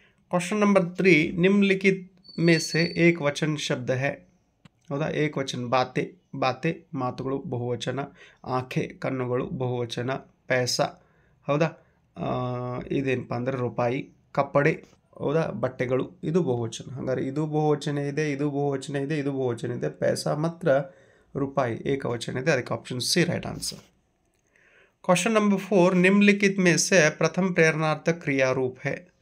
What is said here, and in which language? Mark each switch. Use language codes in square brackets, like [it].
[hi] Question number 3 निम्नलिखित में से एक वचन शब्द है. [kn] ಹೌದಾ? ಏಕವಚನ ಬಾತೆ, ಬಾತೆ ಮಾತುಗಳು ಬಹುವಚನ, ಆಂಖೆ ಕಣ್ಣುಗಳು ಬಹುವಚನ, ಪೈಸಾ, ಹೌದಾ, ಇದೇನಪ್ಪ ಅಂದರೆ ರೂಪಾಯಿ, ಕಪ್ಪಡೆ, ಹೌದಾ, ಬಟ್ಟೆಗಳು, ಇದು ಬಹುವಚನ. ಹಾಗಾದ್ರೆ ಇದು ಬಹುವಚನ ಇದೆ, ಇದು ಬಹುವಚನ ಇದೆ, ಇದು ಬಹುವಚನ ಇದೆ. ಪೈಸಾ ಮಾತ್ರ ರೂಪಾಯಿ ಏಕವಚನ ಇದೆ, ಅದಕ್ಕೆ option C right answer. [hi] Question number 4 निम्नलिखित में से प्रथम प्रेरणार्थक क्रिया रूप है.